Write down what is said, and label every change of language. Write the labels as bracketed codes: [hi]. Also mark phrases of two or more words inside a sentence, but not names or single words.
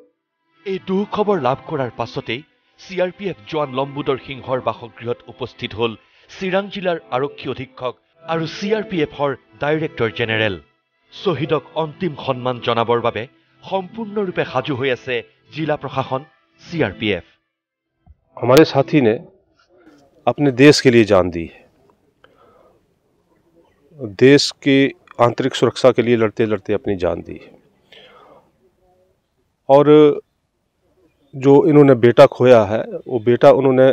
[as] এই দুখবৰ লাভ কৰাৰ পাছতেই CRPF জোৱান লম্বুদৰ সিংহৰ বাসগৃহত উপস্থিত হল চিৰাং জিলাৰ আৰক্ষী অধীক্ষক আৰু CRPFৰ [en] director general [as] শ্বহীদক অন্তিম সন্মান জনাবৰ বাবে সম্পূৰ্ণৰূপে সাজু হৈ আছে জিলা প্ৰশাসন CRPF [hi] हमारे साथी ने अपने देश के लिए जान दी है देश की आंतरिक सुरक्षा के लिए लड़ते लड़ते अपनी जान दी है और जो इन्होंने बेटा खोया है वो बेटा उन्होंने